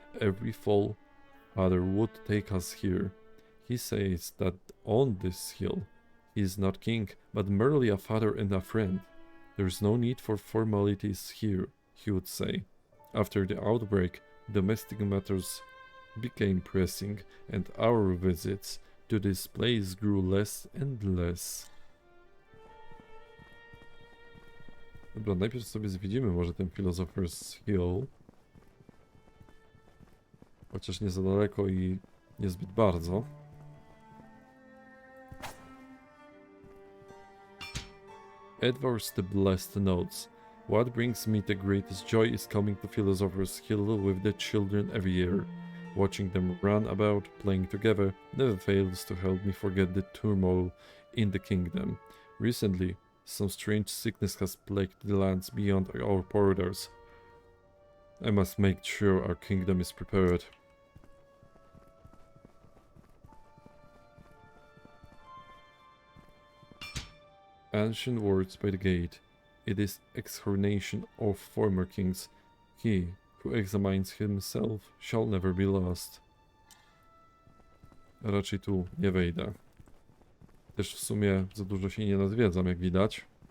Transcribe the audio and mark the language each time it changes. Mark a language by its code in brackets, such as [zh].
[en] Every fall, Father would take us here. He says that on this hill, he is not king, but merely a father and a friend. There's no need for formalities here, he would say. After the outbreak, domestic matters became pressing, and our visits to this place grew less and less. [pl] Dobra, najpierw sobie zwiedzimy może ten Philosopher's Hill. Chociaż nie za daleko i niezbyt bardzo. [en] Edwards the Blessed notes, what brings me the greatest joy is coming to Philosopher's Hill with the children every year. Watching them run about, playing together, never fails to help me forget the turmoil in the kingdom. Recently, some strange sickness has plagued the lands beyond our borders. I must make sure our kingdom is prepared. Ancient words by the gate. It is exhortation of former kings. He who examines himself shall never be lost. [pl] Raczej tu nie wejdę. Też w sumie za dużo się nie nazwiedzam, jak widać.